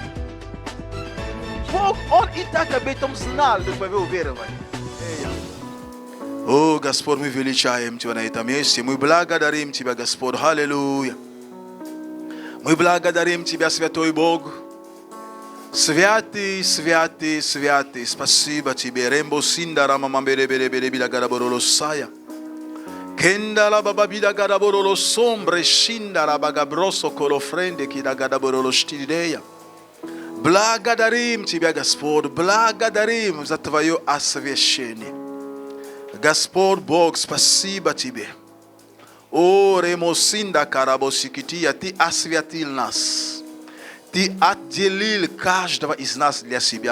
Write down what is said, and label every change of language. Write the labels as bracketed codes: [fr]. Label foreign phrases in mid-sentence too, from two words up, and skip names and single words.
[ru] Бог, Он и так об этом знал до твоего уверования. О, Господь, мы величаем Тебя на этом месте. Мы благодарим Тебя, Господь. Аллилуйя. Мы благодарим Тебя, Святой Бог. Святый, святый, святый. Спасибо Тебе. Рембо синдара мамамбере бере бере биля гарабороло сая. Kendala bababida gadaborolo sombre shindara bagabroso колофренде кида гадабороло штидея. Благодарим Тебя, Господь. Благодарим за Твое освящение. Господь Бог, спасибо Тебе. О, ремосинда карабосикития, Ты освятил нас. Ты отделил каждого из нас для себя.